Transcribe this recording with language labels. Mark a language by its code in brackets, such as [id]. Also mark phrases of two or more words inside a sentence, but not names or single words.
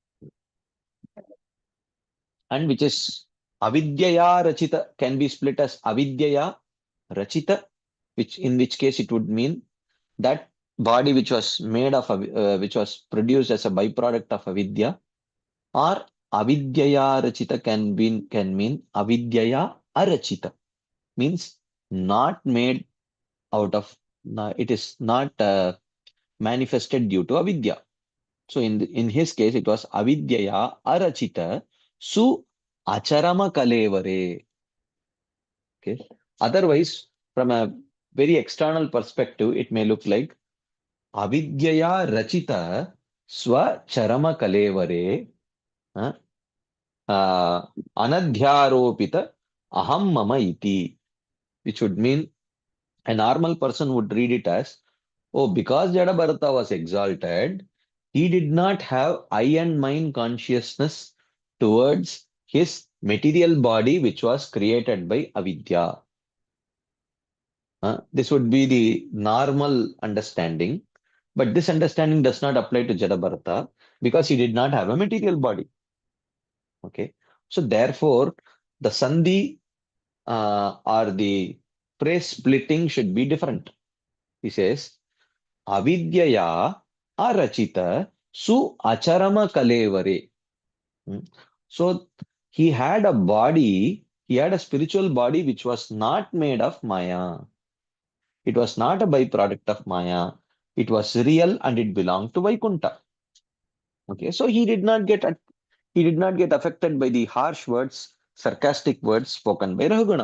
[en] And which is [sa] Avidyaya Rachita [en] can be split as [sa] Avidyaya Rachita, [en] which in which case it would mean that body which was made of which was produced as a byproduct of avidya, or [sa] avidyaya rachita [en] can mean [sa] avidyaya arachita, [en] means not made out of it is not manifested due to avidya. So in his case it was [sa] avidyaya arachita su acharama kalevare. [en] Okay. Otherwise, from a very external perspective, it may look like [sa] avidyaya rachita swacharama kalevare [en] uh, [sa] anadhyaropita aham mama iti, [en] which would mean a normal person would read it as, oh, because Jadabharata was exalted, he did not have I and mind consciousness towards his material body, which was created by avidya. This would be the normal understanding. But this understanding does not apply to Jadabharata because he did not have a material body. Okay. So therefore, the Sandhi or the phrase splitting should be different. He says, [sa] Avidyaya arachita su acharama kalevare. [en] Hmm. So he had a body, he had a spiritual body which was not made of Maya. It was not a byproduct of Maya. It was real and it belonged to Vaikunta. Okay, so he did not get affected by the harsh words, sarcastic words spoken by Rahuguna.